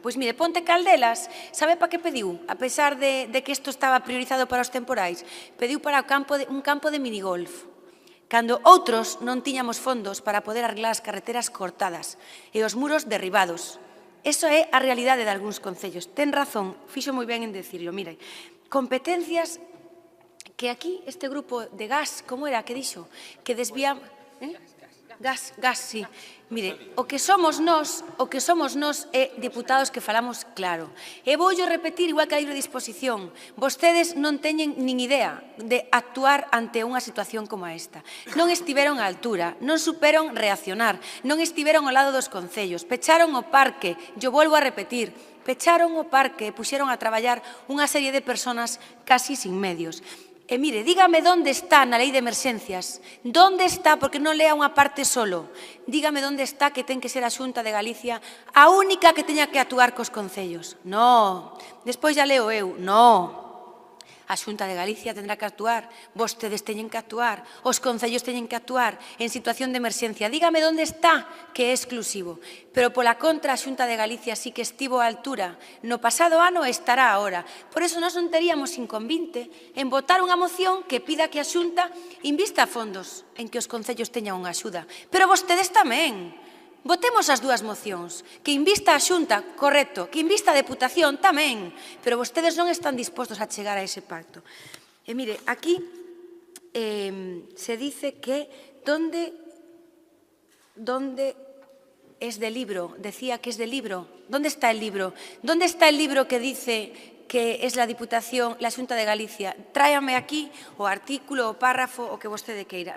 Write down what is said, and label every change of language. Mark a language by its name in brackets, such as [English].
[Galician] Pois mire, Ponte Caldelas, sabe para que pediu? A pesar de que isto estaba priorizado para os temporais, pediu para un campo de minigolf, cando outros non tiñamos fondos para poder arreglar as carreteras cortadas e os muros derribados. Eso é a realidade de algúns concellos. Ten razón, fixo moi ben en decirlo. Mire, competencias que aquí este grupo de gas, como era que dixo? Que desvía... Gas, sí. Mire, o que somos nós é diputados que falamos claro. E voulle repetir, igual que a libre disposición, vostedes non teñen nin idea de actuar ante unha situación como esta. Non estiveron á altura, non superon reaccionar, non estiveron ao lado dos concellos, pecharon o parque, yo volvo a repetir, pecharon o parque e puxeron a traballar unha serie de personas casi sin medios. E mire, dígame onde está na Lei de Emerxencias, onde está, porque non lea unha parte solo, dígame onde está que ten que ser a Xunta de Galicia a única que teña que actuar cos concellos. No, despois ya leo eu, no. A Xunta de Galicia tendrá que actuar, vostedes teñen que actuar, os concellos teñen que actuar en situación de emerxencia. Dígame onde está, que é exclusivo. Pero pola contra, a Xunta de Galicia sí que estivo á altura. No pasado ano estará agora. Por eso nós non teríamos inconvinte en votar unha moción que pida que a Xunta invista fondos en que os concellos teñan unha axuda. Pero vostedes tamén. Votemos as dúas mocións, que invista a Xunta, correcto, que invista a Deputación tamén, pero vostedes non están dispostos a chegar a ese pacto. E mire, aquí [Spanish] se dice que ¿dónde es del libro? Decía que es del libro. ¿Dónde está el libro? ¿Dónde está el libro que dice que es la Diputación, la Xunta de Galicia? [Galician] Tráiame aquí o artículo, o párrafo, o que vostede queira.